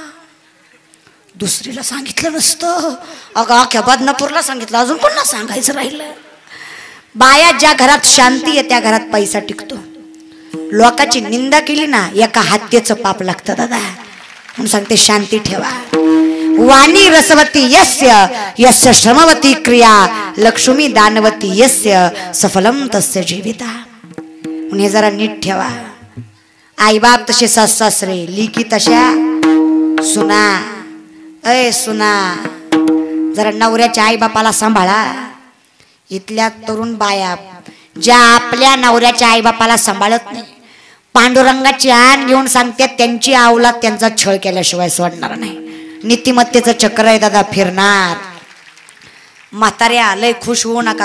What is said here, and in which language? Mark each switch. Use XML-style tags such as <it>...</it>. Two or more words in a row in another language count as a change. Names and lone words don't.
<mr>दुसरीला सांगितलं नसतं. अगं अख्ख्या बदनापूरला सांगितलं. अजून कोणाला सांगायचं राहिलं? बाया ज्या घरात शांती आहे त्या घरात पैसा टिकतो. लोकांची निंदा केली ना एका हत्येचं पाप लागतं दादा. म्हणून सांगते शांती ठेवा.</mr> <sa>वाणी रसवती यस्य यस्य श्रमवती क्रिया लक्ष्मी दानवती यस्य सफलम तस्य जीविता.</sa> <mr>म्हणून हे जरा नीट ठेवा. आई बाप तसे सासरे, लिकी तशा सुना. अय सुना जरा नवऱ्याच्या आई बापाला सांभाळा. इथल्या तरुण बाया ज्या आपल्या नवऱ्याच्या आई बापाला सांभाळत नाही पांडुरंगाची आण घेऊन सांगतात त्यांची अवलाद त्यांचा छळ केल्याशिवाय सोडणार नाही. नीतिमत्तेचं चक्र आहे दादा फिरणार. म्हाताऱ्या लय खुश होऊ नका.</mr>